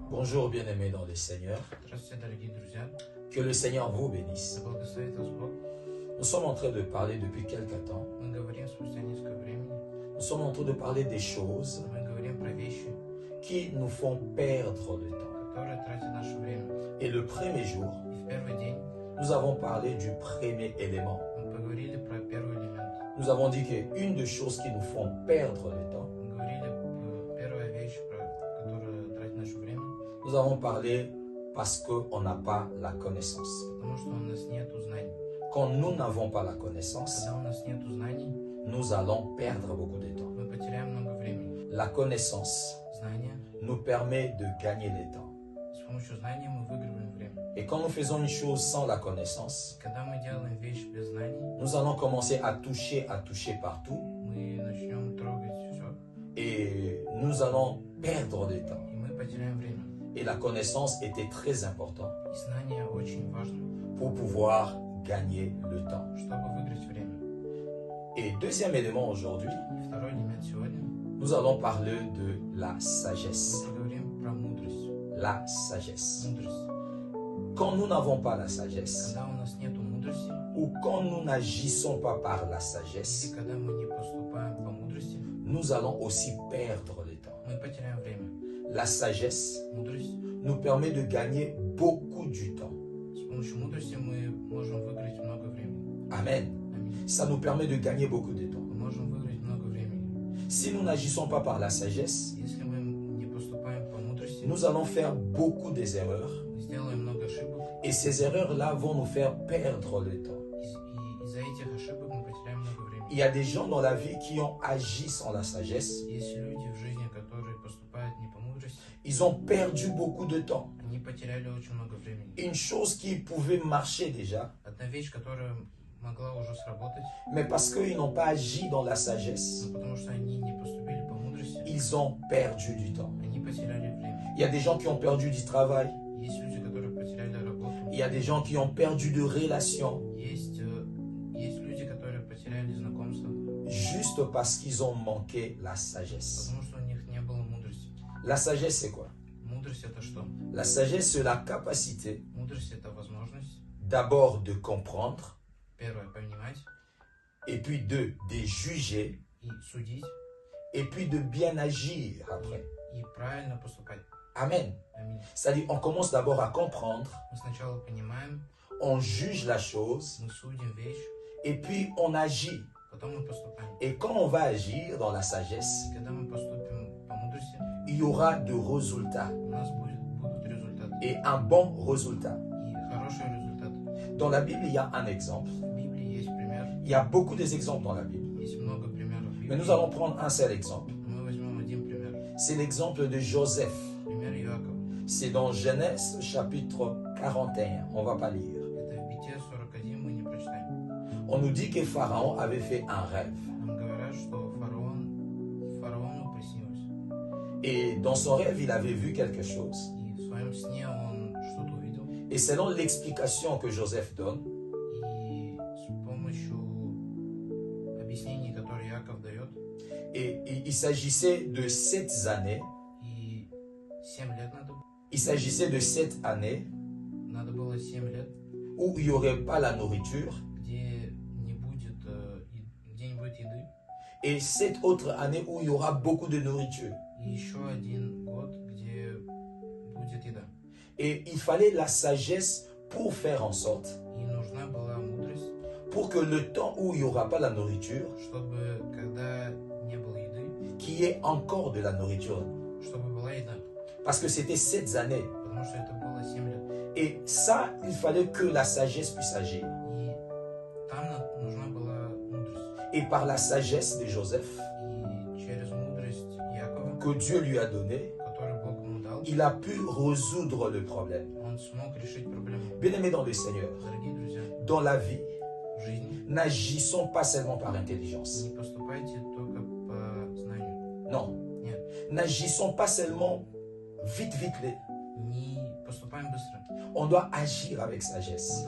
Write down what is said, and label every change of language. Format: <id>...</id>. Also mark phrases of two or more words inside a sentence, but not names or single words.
<fr>Bonjour bien-aimés dans le Seigneur.</fr> <ru>Здравствуйте, дорогие друзья.</ru> <fr>Que le Seigneur vous bénisse.</fr> <ru>Да благословит вас Бог.</ru> <fr>Nous sommes en train de parler depuis quelque temps.</fr> <ru>Мы говорим спустя несколько времени.</ru> <fr>Nous sommes en train de parler des choses</fr> <ru>Мы говорим про вещи,</ru> <fr>qui nous font perdre le temps.</fr> <ru>которые тратят наше время.</ru> <fr>Et le premier jour,</fr> <ru>И в первый день</ru> <fr>nous avons parlé du premier élément.</fr> <ru>мы поговорили про первый элемент.</ru> <fr>Nous avons dit qu'une des choses qui nous font perdre le temps,</fr> <ru>Мы говорили первая вещь, которая тратит наше время,</ru> <fr>nous avons parlé parce qu'on n'a pas la connaissance.</fr> <ru>потому что у нас нет знаний.</ru> <fr>Quand nous n'avons pas la connaissance,</fr> <ru>Когда у нас нет знаний,</ru> <fr>nous allons perdre beaucoup de temps.</fr> <ru>мы потеряем много времени.</ru> <fr>La connaissance</fr> <ru>Знания,</ru> <fr>nous permet de gagner le temps.</fr> <ru>с помощью знаний мы выигрываем время.</ru> <fr>Et quand nous faisons une chose sans la connaissance,</fr> <ru>Когда мы делаем вещь без знаний,</ru> <fr>nous allons commencer à toucher partout</fr> <ru>мы начнем трогать все,</ru> <fr>et nous allons perdre le temps.</fr> <ru>и мы потеряем время.</ru> <fr>Et la connaissance était très importante</fr> <ru>И знания очень важны,</ru> <fr>pour pouvoir gagner le temps.</fr> <ru>чтобы выиграть время.</ru> <fr>Et deuxième élément aujourd'hui,</fr> <ru>И второй элемент сегодня</ru> <fr>nous allons parler de la sagesse.</fr> <ru>мы поговорим про мудрость.</ru> <fr>La sagesse.</fr> <ru>Мудрость.</ru> <fr>Quand nous n'avons pas la sagesse,</fr> <ru>Когда у нас нет мудрости,</ru> <fr>ou quand nous n'agissons pas par la</fr> <ru>или</ru> <fr>sagesse,</fr> <ru>когда мы не поступаем по мудрости,</ru> <fr>nous allons aussi perdre le temps.</fr> <ru>мы потеряем время.</ru> <fr>La sagesse</fr> <ru>Мудрость.</ru> <fr>nous permet de gagner beaucoup du temps.</fr> <ru>С помощью мудрости мы можем выиграть много времени.</ru> <fr>Amen.</fr> <ru>Аминь.</ru> <fr>Ça nous permet de gagner beaucoup de temps.</fr> <ru>Мы можем выиграть много времени.</ru> <fr>Si nous n'agissons pas par la sagesse,</fr> <ru>Если мы не поступаем по мудрости,</ru> <fr>nous allons faire beaucoup des erreurs.</fr> <ru>мы сделаем много ошибок,</ru> <fr>Et ces erreurs-là vont nous faire perdre le temps.</fr> <ru>и из-за этих ошибок мы потеряем много времени.</ru> <fr>Il y a des gens dans la vie qui ont agi sans la sagesse.</fr> <ru>Есть люди в жизни, которые поступают не по мудрости,</ru> <fr>Ils ont perdu beaucoup de temps.</fr> <ru>они потеряли очень много времени.</ru> <fr>Une chose qui pouvait marcher déjà,</fr> <ru>Одна вещь, которая могла уже сработать,</ru> <fr>mais parce qu'ils n'ont pas agi dans la sagesse,</fr> <ru>но потому что они не поступили по мудрости,</ru> <fr>ils ont perdu du temps.</fr> <ru>они потеряли время.</ru> <fr>Il y a des gens qui ont perdu du travail.</fr> <ru>Есть люди, которые потеряли работу.</ru> <fr>Il y a des gens qui ont perdu de relations</fr> <ru>Есть люди, которые потеряли знакомства,</ru> <fr>juste parce qu'ils ont manqué la sagesse.</fr> <ru>потому что у них не было мудрости.</ru> <fr>La sagesse, c'est quoi?</fr> <ru>Мудрость это что?</ru> <fr>La sagesse, c'est la capacité</fr> <ru>Мудрость это возможность,</ru> <fr>d'abord de comprendre,</fr> <ru>первое, понимать</ru> <fr>et puis deux, de juger,</fr> <ru>и судить,</ru> <fr>et puis de bien agir après.</fr> <ru>и правильно поступать.</ru> <fr>Amen.</fr> <ru>Аминь.</ru> <fr>C'est-à-dire, on commence d'abord à comprendre,</fr> <ru>Мы сначала понимаем,</ru> <fr>on juge la chose,</fr> <ru>мы судим вещь,</ru> <fr>et puis on agit.</fr> <ru>потом мы поступаем.</ru> <fr>Et quand on va agir dans la sagesse,</fr> <ru>И когда мы поступим по мудрости,</ru> <fr>il y aura de résultats,</fr> <ru>у нас будут результаты.</ru> <fr>et un bon résultat.</fr> <ru>И хороший результат.</ru> <fr>Dans la Bible, il y a un exemple.</fr> <ru>В Библии есть пример,</ru> <fr>Il y a beaucoup d'exemples dans la Bible.</fr> <ru>есть много примеров в</ru> <fr>Mais</fr> <ru>Библии.</ru> <fr>nous allons prendre un seul exemple.</fr> <ru>Мы возьмем один пример.</ru> <fr>C'est l'exemple de Joseph.</fr> <ru>Пример Иакова.</ru> <fr>C'est dans Genèse chapitre 41. On ne va pas lire.</fr> <ru>Это в Бытие 41 мы не прочитаем.</ru> <fr>On nous dit que Pharaon avait fait un rêve.</fr> <ru>Нам говорят, что фараону приснилось.</ru> <fr>Et dans son rêve, il avait vu quelque chose.</fr> <ru>И в своем сне он что-то увидел.</ru> <fr>Et selon l'explication que Joseph donne,</fr> <ru>И с помощью объяснений, которые Иаков дает,</ru> <fr>il s'agissait de 7 années.</fr> <ru>и 7 лет</ru> <fr>Il s'agissait de 7 années</fr> <ru>надо было 7 лет,</ru> <fr>où il n'y aurait pas la nourriture</fr> <ru>где не будет еды,</ru> <fr>et 7 autres années où il y aura beaucoup de nourriture.</fr> <ru>и еще один год, где будет еда.</ru> <fr>Et il fallait la sagesse pour faire en sorte,</fr> <ru>И нужна была мудрость,</ru> <fr>pour que le temps où il n'y aura pas la nourriture,</fr> <ru>чтобы когда не было еды,</ru> <fr>qu'il y ait encore de la nourriture.</fr> <ru>чтобы была еда.</ru> <fr>Parce que c'était 7 années.</fr> <ru>Потому что это было 7 лет.</ru> <fr>Et ça, il fallait que la sagesse puisse agir.</fr> <ru>И там нужна была мудрость.</ru> <fr>Et par la sagesse de Joseph,</fr> <ru>И через мудрость Якова,</ru> <fr>que Dieu lui a donnée,</fr> <ru>которую Бог ему дал,</ru> <fr>il a pu résoudre le problème.</fr> <ru>он смог решить проблему.</ru> <fr>Bien-aimés dans le Seigneur,</fr> <ru>Дорогие друзья,</ru> <fr>dans la vie,</fr> <ru>в жизни</ru> <fr>n'agissons pas seulement par intelligence.</fr> <ru>не поступайте только по знанию.</ru> <fr>Non.</fr> <ru>Нет,</ru> <fr>N'agissons pas seulement vite.</fr> <ru>не поступаем быстро.</ru> <fr>On doit agir avec sagesse.</fr>